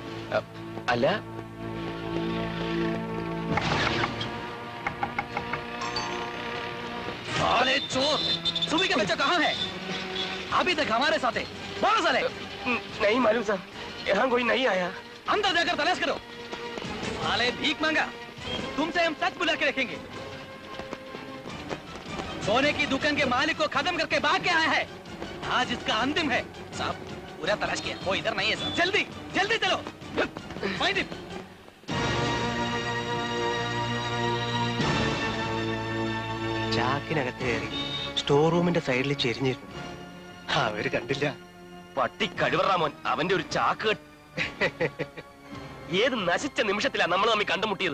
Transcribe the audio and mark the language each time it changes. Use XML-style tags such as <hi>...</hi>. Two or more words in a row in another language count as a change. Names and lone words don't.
<ml>അല്ല,</ml> <hi>साले चोर, सुबह का बच्चा कहाँ है? अभी तक हमारे साथ है। बोलो साले। नहीं मालूम सर, यहाँ कोई नहीं आया। अंदर जाकर तलाश करो। साले भीख मांगा, तुमसे हम सच बुला के रखेंगे। सोने की दुकान के मालिक को खत्म करके भाग के आया है। आज इसका अंतिम है। साहब पूरा तलाश किया, वो इधर नहीं है साहब। जल्दी जल्दी चलो,</hi> <en>find it.</en> <ml>ചാക്കിനകത്ത് കയറി സ്റ്റോർ റൂമിന്റെ സൈഡിൽ ചെരിഞ്ഞിരുന്നു. അവര് കണ്ടില്ല. പട്ടി കഴിവറാമോൻ, അവന്റെ ഒരു ചാക്ക്. ഏത് നശിച്ച നിമിഷത്തിലാ നമ്മൾ തമ്മിൽ കണ്ടുമുട്ടിയത്?</ml>